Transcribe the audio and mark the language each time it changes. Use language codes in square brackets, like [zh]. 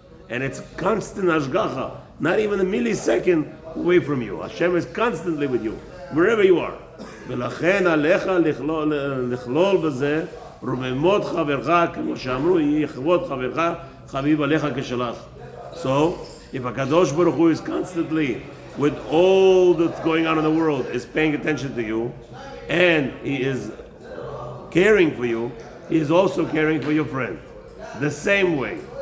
[en] And it's constant hashgacha, not even a millisecond away from you. Hashem is constantly with you, wherever you are. [he] ולכן עליך לכלול בזה רוממות חברך, כמו שאמרו, יהי כבוד חברך חביב עליך כשלך. [en] So, if HaKadosh Baruch Hu is constantly, with all that's going on in the world, is paying attention to you, and He is caring for you, He is also caring for your friend. The same way.